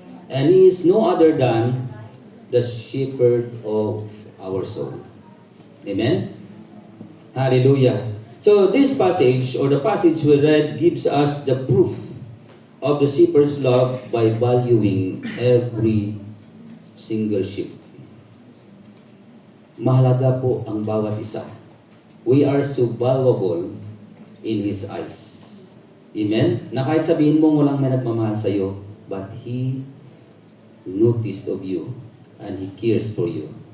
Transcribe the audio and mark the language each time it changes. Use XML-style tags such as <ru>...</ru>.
<en>And he is no other than the shepherd of our soul. Amen? Hallelujah. So this passage or the passage we read gives us the proof of the shepherd's love by valuing every single sheep.</en> <tl>Mahalaga po ang bawat isa.</tl> <en>We are so valuable in His eyes. Amen?</en> <tl>Na kahit sabihin mo walang may nagmamahal sa iyo,</tl> <en>but He noticed of you and He cares for you.</en>